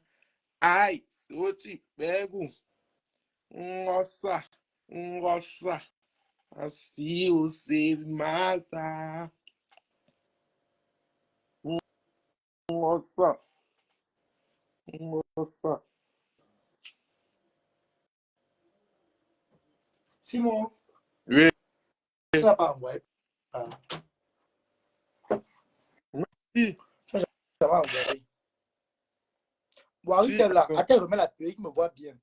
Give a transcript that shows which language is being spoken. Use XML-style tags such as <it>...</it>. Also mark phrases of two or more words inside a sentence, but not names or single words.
<pt>Ai, se eu te pego, nossa, nossa, assim você mata. Nossa, nossa.</pt> <fr>Simon, Oui, tu n'as pas envoyé. Ah. oui, Tu n'as jamais envoyé. Boris si, est là. attends. Attends, remets la perruque, me voit bien.</fr>